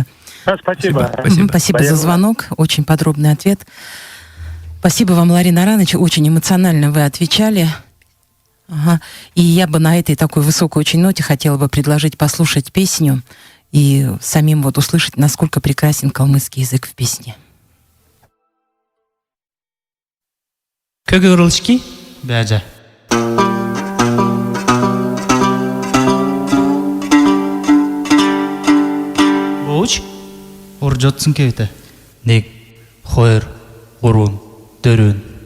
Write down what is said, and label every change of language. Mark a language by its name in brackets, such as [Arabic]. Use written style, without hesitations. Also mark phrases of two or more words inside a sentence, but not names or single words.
[Russian] Спасибо за звонок, очень подробный ответ. Спасибо вам, Ларин Аронович, очень эмоционально вы отвечали. Ага. И я бы на этой такой высокой очень ноте хотела бы предложить послушать песню и самим вот услышать, насколько прекрасен калмыцкий язык в песне. [Kalmyk] Көгөрүлчки бәжә. Боуч уржотсын кевте. Нек хойр урун дөрүн.